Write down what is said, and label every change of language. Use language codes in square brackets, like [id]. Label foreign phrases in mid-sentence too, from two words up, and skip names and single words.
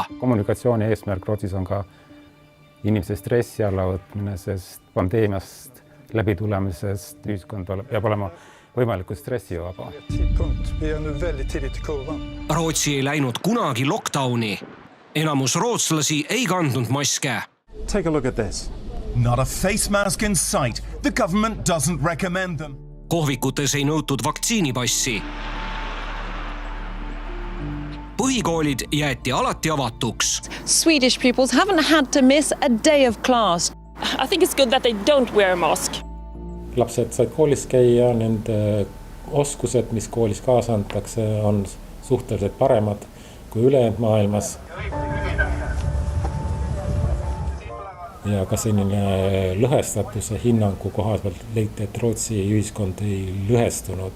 [et] Kommunikatsiooni eesmärk Rootsis on ka inimese stressi alla võtmine, sest pandeemiast läbi tulemisest ühiskond peab olema võimalikult stressivaba. Rootsi ei läinud kunagi lockdowni. Enamus rootslasi ei kandnud maske. [en] Take a look at this. Not a face mask in sight. The government doesn't recommend them. Kohvikutes ei nõutud vaktsiinipassi. Põhikoolid jäeti alati avatuks. Swedish pupils haven't had to miss a day of class. I think it's good that they don't wear a mask. [et] Lapsed said koolis käia, nende oskused, mis koolis kaasa antakse, on suhteliselt paremad kui ülejäänud maailmas. Ja ka selline lõhestatuse hinnangu kohaselt leiti, et Rootsi ühiskond ei lõhestunud.